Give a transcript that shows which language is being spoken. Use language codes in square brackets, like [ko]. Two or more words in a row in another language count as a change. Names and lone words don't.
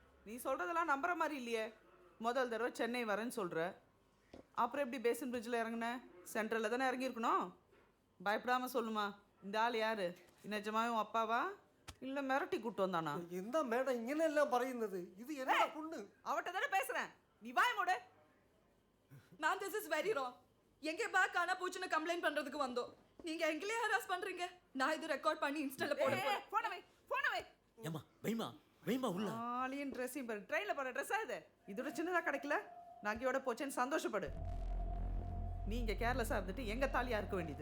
[ta] நீ சொல்கிறதெல்லாம் நம்புற மாதிரி இல்லையே. முதல் தடவை சென்னை வரேன்னு சொல்கிற, அப்புறம் எப்படி பேசன் பிரிட்ஜில் இறங்குன? சென்ட்ரலில் தானே இறங்கியிருக்கணும். பயப்படாமல் சொல்லுமா, இந்த ஆள் யார்? நிஜமாவே உன் அப்பாவா இல்லை மிரட்டி கூட்டு வந்தானா? [ml] എന്താ മേഡം ഇങ്ങനെയെല്ലാം പറയുന്നത്? ഇത് എന്താ പൊണ്ണ്? [ta] அவட்ட தானே பேசுகிறேன், நீ வாய மூடு. [en] ma'am this is very wrong. [ta] எங்கே பேக் காணா போச்சுன்னு கம்ப்ளைண்ட் பண்றதுக்கு வந்தோம். நீங்க எங்களே ஹராஸ் பண்றீங்க. நான் இது ரெக்கார்ட் பண்ணி இன்ஸ்டால போடுறேன். போனவே ஏம்மா வைமா வைமா உள்ள. ஆலியன் ட்ரெஸ்ஸையும் பாரு, ட்ரெயினில் போகிற ட்ரெஸ்ஸா இது? இதோட சின்னதாக கிடைக்கல, நகையோட போச்சேன்னு சந்தோஷப்படு. நீங்கள் கேர்லெஸ்ஸாக இருந்துட்டு எங்கள் தாலியாக இருக்க வேண்டியது.